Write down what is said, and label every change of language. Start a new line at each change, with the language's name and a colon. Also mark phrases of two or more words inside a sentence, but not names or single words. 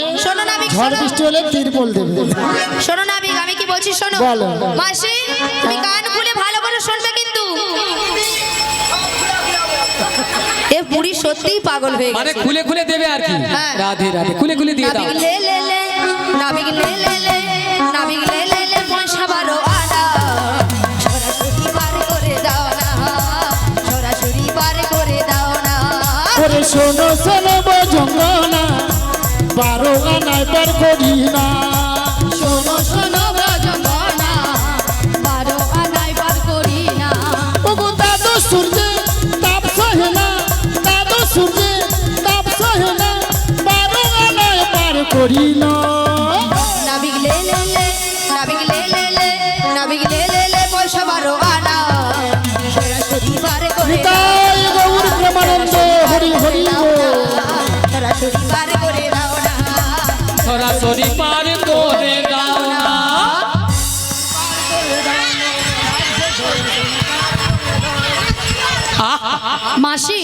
Bangla: শোনো না, আমি ঝড় বৃষ্টি হলে তিরপল দেবে। শোনো না, আমি কি বলছি শোনো। বলো। মাসি তুমি কান খুলে ভালো করে শুনবে কিন্তু। এ বুড়ি সত্যিই পাগল হয়ে মানে গেছে। খুলে খুলে দেবে আর কি। হ্যাঁ। রাধে রাধে, খুলে খুলে দিয়ে দাও। নাবিক লে লে লে, নাবিক লে লে লে, নাবিক লে লে লে, পয়সা বারো আনা। সরাসরি বার করে দাও না, সরাসরি বার করে দাও না। ওরে শোনো শোনো বজঙ্গনা 12 আনায় পার করি না। শোনো শোনো ব্রজঙ্গনা, 12 আনায় বার করি না। ওগো দাদু সূর্যে তাপ সহে না, দাদু সূর্যে তাপ সহে না, 12 আনায় পার করি না। নাবিক লে লে লে, নাবিক লে লে লে, নাবিক লে লে লে, পয়সা বারো আনা। সরাসরি বার করে দাও নিতাই গৌর প্রেমানন্দে হরি হরি বল। সরাসরি বার করে দাও না। সরাসরি পার করে দাও না। মাসি,